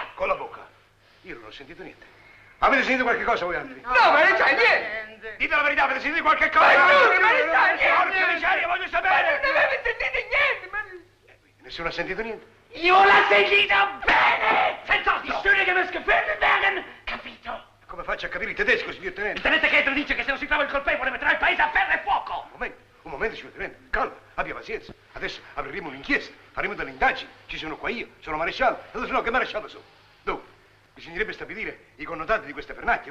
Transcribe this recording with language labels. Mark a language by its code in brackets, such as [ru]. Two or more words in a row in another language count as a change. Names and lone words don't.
[it] Con la bocca? Io non ho sentito niente. Avete sentito qualche cosa voi altri? No, maresciallo, niente. Dite la verità, avete sentito qualche cosa? Ma giuro, maresciallo, niente. Porca miseria, voglio sapere. Non avete sentito niente, Nessuno ha sentito niente? Io l'ho sentito bene! Senza [de] die Stühle müssen gefunden werden, [it] capito? Come faccio a capire il tedesco, signor Il tenente? tenente Ketro dice che se non si trova il colpevole metterà il paese a ferro e fuoco! Un momento, signor tenente, calma, abbia pazienza. Adesso apriremo un'inchiesta, faremo delle indagini. Ci sono qua io, sono maresciallo. Allora, no, che maresciallo sono? Dunque, bisognerebbe stabilire i connotati di queste pernacchie.